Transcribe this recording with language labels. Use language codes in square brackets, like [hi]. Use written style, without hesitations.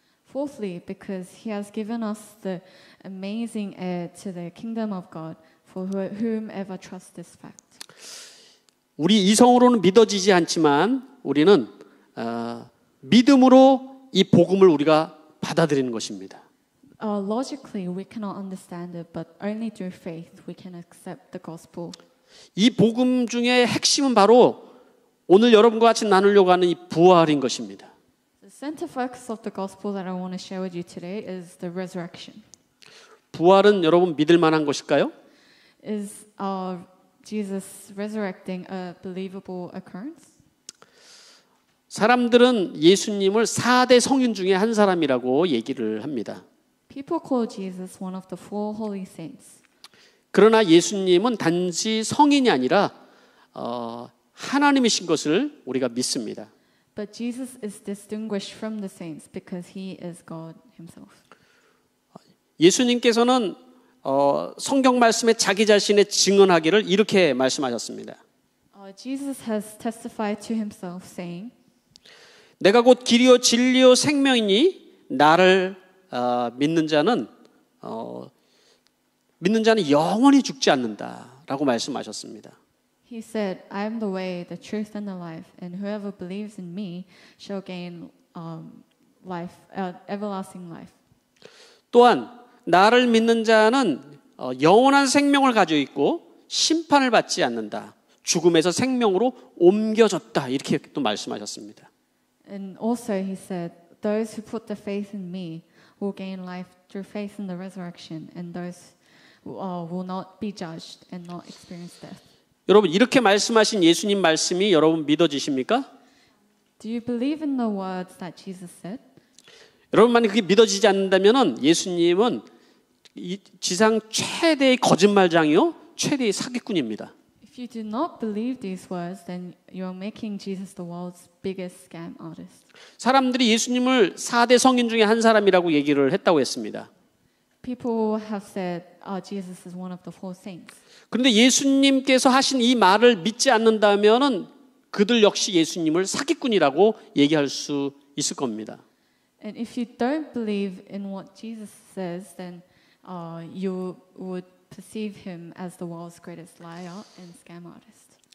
[en] Fourthly, because He has given us the amazing heir to the kingdom of God, for whomever trusts this fact. [ko] 우리 이성으로는 믿어지지 않지만 우리는 믿음으로 이 복음을 우리가 받아들이는 것입니다. [en] Logically, we cannot understand it, but only through faith we can accept the gospel. [ko] 이 복음 중에 핵심은 바로 오늘 여러분과 같이 나누려고 하는 이 부활인 것입니다. [en] The center focus of the gospel that I want to share with you today is the resurrection. [ko] 부활은 여러분 믿을 만한 것일까요? [en] Is Jesus resurrecting a believable occurrence? [ko] 사람들은 예수님을 4대 성인 중에 한 사람이라고 얘기를 합니다. [en] People call Jesus one of the four holy saints. [ko] 그러나 예수님은 단지 성인이 아니라 하나님이신 것을 우리가 믿습니다. [en] But Jesus is distinguished from the saints because He is God Himself. [ko] 예수님께서는 성경 말씀에 자기 자신의 증언하기를 이렇게 말씀하셨습니다. [en] Jesus has testified to Himself saying, [ko] 내가 곧 길이요 진리요 생명이니 나를 믿는 자는 영원히 죽지 않는다라고 말씀하셨습니다. [en] He said, I am the way, the truth, and the life, and whoever believes in me shall gain life, everlasting life. [ko] 또한 나를 믿는 자는 영원한 생명을 가지고 있고 심판을 받지 않는다. 죽음에서 생명으로 옮겨졌다. 이렇게 또 말씀하셨습니다. [en] And also he said, those who put their faith in me will gain life through faith in the resurrection, and those will not be judged and not experience death. [ko] 여러분 이렇게 말씀하신 예수님 말씀이 여러분 믿어지십니까? [en] Do you believe in the words that Jesus said? [ko] 여러분 만약 그게 믿어지지 않는다면은 예수님은 이 지상 최대의 거짓말장이요, 최대의 사기꾼입니다. [en] If you do not believe these words, then you are making Jesus the world's biggest scam artist. [ko] 사람들이 예수님을 4대 성인 중에 한 사람이라고 얘기를 했다고 했습니다. [en] People have said, Jesus is one of the four saints. [ko] 그런데 예수님께서 하신 이 말을 믿지 않는다면은 그들 역시 예수님을 사기꾼이라고 얘기할 수 있을 겁니다. [en] And if you don't believe in what Jesus says, then you would perceive him as the world's greatest liar and scam artist.